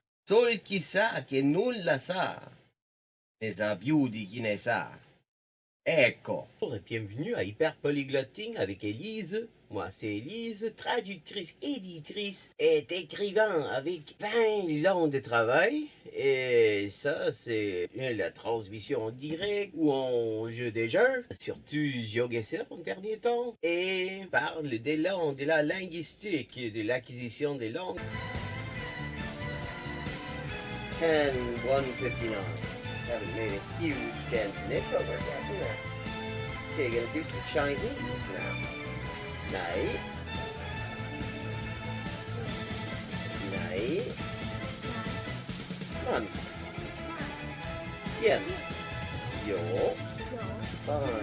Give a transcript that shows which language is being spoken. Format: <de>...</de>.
<it>Sol chi sa che nulla sa, ne sa più di chi ne sa. Ecco.</it> <fr>Bienvenue à Hyper Polyglotting avec Élise. Moi, c'est Élise, traductrice, éditrice et écrivain avec 20 ans de travail. Et ça, c'est la transmission en direct ou en jeu des jeux, surtout GeoGuessr en dernier temps. Et parle des langues, de la linguistique, de l'acquisition des langues. 10-159.</fr> <en>Haven't made a huge dent in it, but we're getting there. Okay, gonna do some Chinese now. Night. Night. Come on. Bien. Yo. 5.</en>